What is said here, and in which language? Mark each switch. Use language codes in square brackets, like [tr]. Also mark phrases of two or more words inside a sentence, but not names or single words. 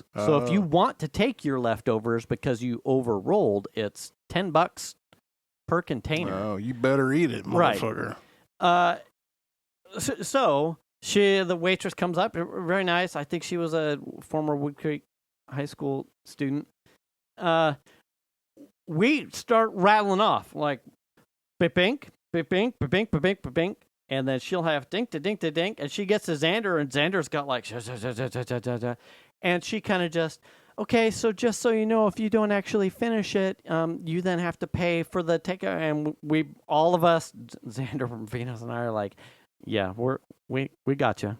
[en] So if you want to take your leftovers because you overrolled, it's $10 per container. Oh, you better eat it, motherfucker. Right. So the waitress comes up, very nice. I think she was a former Wood Creek High School student. We start rattling off like bip-bink, bip-bink, bip-bink, bip-bink, bip-bink, and then she'll have dink to dink to dink, and she gets to Xander, and Xander's got like and she kind of just, okay, so just so you know, if you don't actually finish it, you then have to pay for the takeout. And all of us, Xander, Venus, and I are like, yeah, we got you.